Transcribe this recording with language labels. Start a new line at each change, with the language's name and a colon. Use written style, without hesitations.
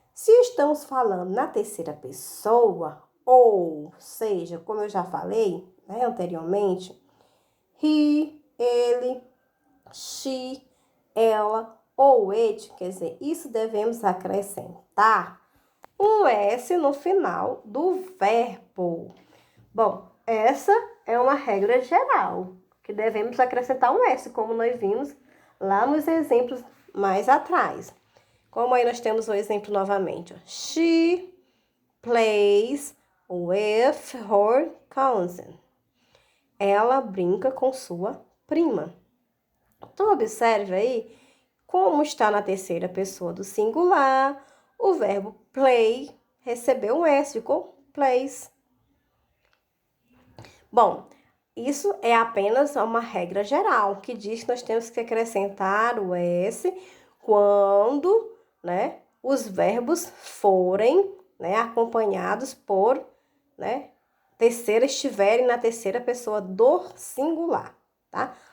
Portuguese: Se estamos falando na terceira pessoa, ou seja, como eu já falei, né, anteriormente, he, ele, she, ela ou it, quer dizer, isso devemos acrescentar um S no final do verbo. Bom, essa é uma regra geral, que devemos acrescentar um S, como nós vimos lá nos exemplos mais atrás. Como aí nós temos o exemplo novamente.
English: She plays with her cousin.
Portuguese: Ela brinca com sua prima. Então, observe aí como está na terceira pessoa do singular. O verbo play recebeu um S, ficou plays. Bom, isso é apenas uma regra geral, que diz que nós temos que acrescentar o S quando, né, os verbos forem, né, acompanhados por, né, estiverem na terceira pessoa do singular, tá?